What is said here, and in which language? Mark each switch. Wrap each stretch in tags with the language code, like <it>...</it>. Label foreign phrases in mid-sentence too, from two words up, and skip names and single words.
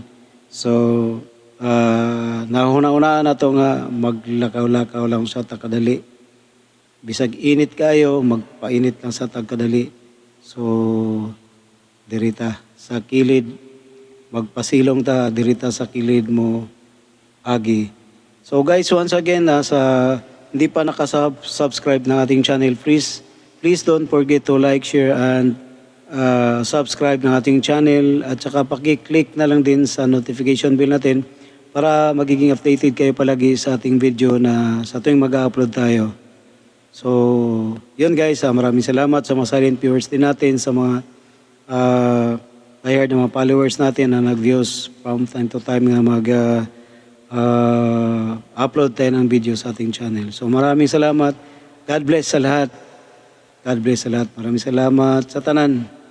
<ceb>So, nahuna-una na to nga maglakaw-lakaw lang sa takadali. Bisag init kayo, magpainit lang sa takadali. So, dirita sa kilid, magpasilong ta dirita sa kilid mo agi.</ceb> <tl>So guys, once again hindi pa nakasubscribe ng ating channel,</tl> <en>please don't forget to like, share and subscribe</en> <tl>ng ating channel at saka paki-click na lang din sa notification bell natin para magiging updated kayo palagi sa ating video na sa tuwing mag-upload tayo. So yun guys, maraming salamat sa mga</tl> <en>silent viewers</en> <tl>din natin, sa mga tired ng mga followers natin na nag-views</tl> <en>from time to time</en> <tl>nga upload tayo ng video sa ating channel. So maraming salamat.</tl> <en>God bless</en> <tl>sa lahat.</tl> <en>God bless</en> <tl>sa lahat. Maraming salamat</tl> <ceb>sa tanan.</ceb>